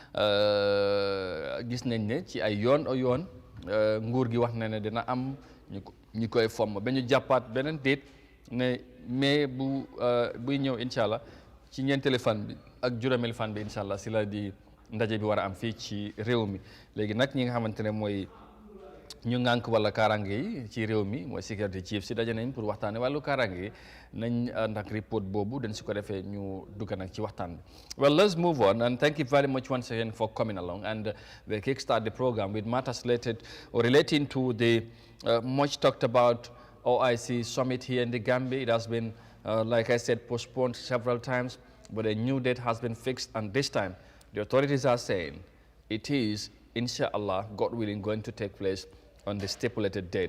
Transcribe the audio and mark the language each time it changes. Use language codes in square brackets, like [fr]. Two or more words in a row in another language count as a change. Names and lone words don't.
[wo] gis nañ ne ci ay yoon nguur gi wax na ne dina am ñu koy fomm ba ñu jàppaat beneen déet ne mais buy ñëw [ar] إن شاء الله [wo] ci ñeenteeli fan bi ak juróomeeli fan bi [ar] إن شاء الله [wo] si la di ndaje bi war a am fii ci réew mi léegi nag ñi nga xamante ne mooy ñu ngànk wala kaaraange yi ci réew mi mooy [en] security chief [wo] si daje nañ pour waxtaane wàllu kaaraange yi nañ ndax report boobu dañ si ko defee ñu dugg nag ci waxtaan bi. [en] Well, let's move on, and thank you very much once again for coming along and we kickstart the program with matters related or relating to the much talked about OIC summit here in the Gambia. It has been, like I said, postponed several times, but a new date has been fixed, and this time the authorities are saying it is, inshallah, God willing, going to take place on the stipulated date.